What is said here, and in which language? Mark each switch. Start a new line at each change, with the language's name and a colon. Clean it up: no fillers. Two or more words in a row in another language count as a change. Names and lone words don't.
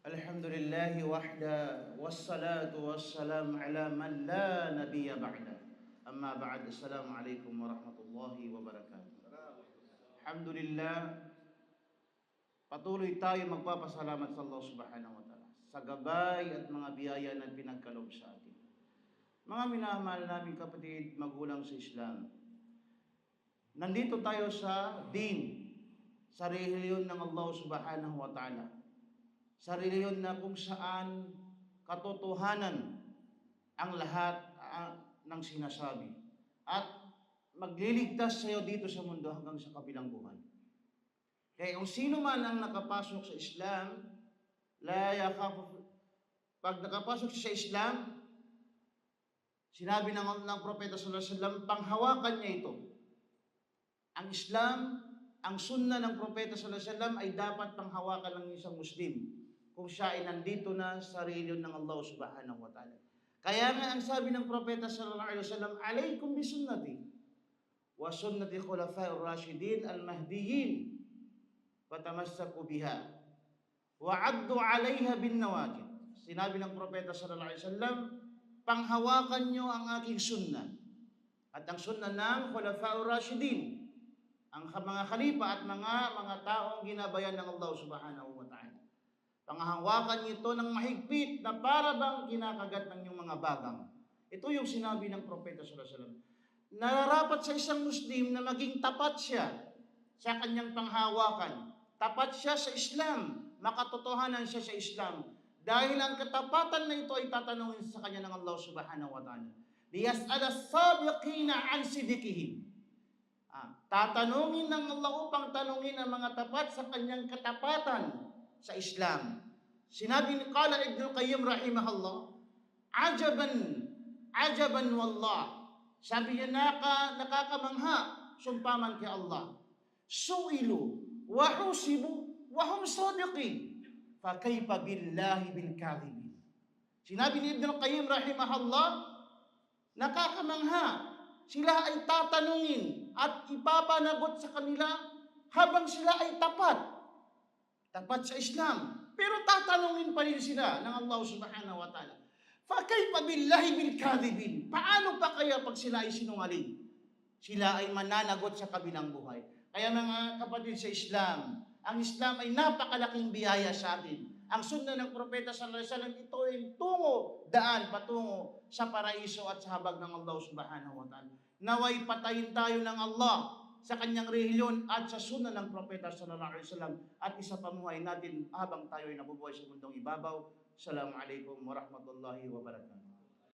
Arabic: الحمد لله وحده والصلاة والسلام على من لا نبي بعده أما بعد السلام عليكم ورحمة الله وبركاته.
Filipino: Alhamdulillah, patuloy tayo magpapasalamat sa Allah
Arabic: سبحانه وتعالى
Filipino: sa gabay at mga biyaya na pinagkaloob sa atin. Mga minamahal naming kapatid, magulang sa Islam, nandito tayo sa din, sa relihiyon ng Allah
Arabic: سبحانه وتعالى,
Filipino: sa relihiyon na kung saan katotohanan ang lahat ng sinasabi at magliligtas sa iyo dito sa mundo hanggang sa kabilang buhay. Kaya kung sino man ang nakapasok sa Islam, pag nakapasok sa Islam, sinabi ng Propeta
Arabic: صلى الله عليه وسلم,
Filipino: panghawakan niya ito. Ang Islam, ang sunnah ng Propeta
Arabic: صلى الله عليه وسلم
Filipino: ay dapat panghawakan ng isang Muslim kung siya ay nandito na sa relihiyon ng Allah
Arabic: سبحانه وتعالى.
Filipino: Kaya nga ang sabi ng Propeta
Arabic: صلى الله عليه وسلم عليكم بسنتي وسنة الخلفاء الراشدين المهديين فتمسكوا بها وعضوا عليها بالنواجذ.
Filipino: Sinabi ng Propeta
Arabic: صلى الله عليه وسلم,
Filipino: panghawakan niyo ang aking sunnah at ang sunnah ng
Arabic: الخلفاء الراشدين,
Filipino: ang mga khalifa at mga taong ginabayan ng Allah
Arabic: سبحانه وتعالى.
Filipino: Panghawakan niyo ito ng mahigpit na para bang kinakagat ng inyong mga bagang. Ito yung sinabi ng Propeta
Arabic: صلى الله عليه وسلم.
Filipino: Nararapat sa isang Muslim na maging tapat siya sa kanyang panghawakan. Tapat siya sa Islam, makatotohanan siya sa Islam. Dahil ang katapatan na ito ay tatanungin sa kanya ng Allah
Arabic: سبحانه وتعالى. ليسأل السابقين عن صدقهم.
Filipino: Tatanungin ng Allah upang tanungin ang mga tapat sa kanyang katapatan sa Islam. Sinabi ni Qala Ibn Qayyim rahimahullah,
Arabic: عجبا والله.
Filipino: Sabi niya, nakakamangha, sumpaman kay Allah.
Arabic: سئلوا وحوسبوا وهم صادقين. فكيف بالله بالكاذبين.
Filipino: Sinabi ni Ibn Qayyim rahimahullah, nakakamangha, sila ay tatanungin at ipapanagot sa kanila habang sila ay tapat sa Islam. Pero tatanungin pa rin sila ng Allah
Arabic: سبحانه وتعالى. فكيف بالله بالكاذبين.
Filipino: Paano pa kaya pag sila ay sinungaling? Sila ay mananagot sa kabilang buhay. Kaya mga kapatid sa Islam, ang Islam ay napakalaking biyaya sa atin. Ang sunnah ng Propeta
Arabic: صلى الله عليه وسلم,
Filipino: ito ay daan patungo sa paraiso at sa habag ng Allah
Arabic: سبحانه وتعالى.
Filipino: Naway patayin tayo ng Allah sa kanyang relihiyon at sa sunnah ng Propeta
Arabic: صلى الله عليه وسلم
Filipino: at isa pamuhay natin habang tayo ay nabubuhay sa mundong ibabaw.
Arabic: السلام عليكم ورحمة الله وبركاته.